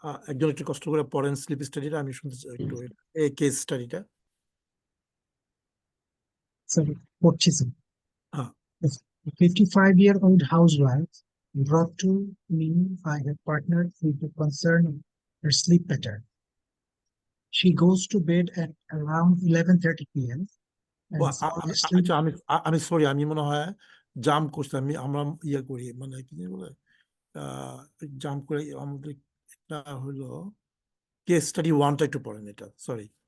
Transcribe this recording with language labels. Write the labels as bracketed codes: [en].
[bn] একজন একটু কষ্ট করে পড়েন স্লিপ স্টাডিটা, আমি শুনতে চাই একটু এই কেস স্টাডিটা। স্যার পড়ছি স্যার। হ্যাঁ। [en] A 55-year-old housewife brought to me by her partner with a concern of her sleep pattern. She goes to bed at around 11:30 p.m. ও, and falls asleep. [bn] আচ্ছা, আমি sorry, আমি মনে হয় jump করছি, আমরা ইয়ে করি, মানে কি জানি বলে, জাম্প করে আমাদের এটা হলো কেস স্টাডি 1টা একটু পড়েন, এটা সরি।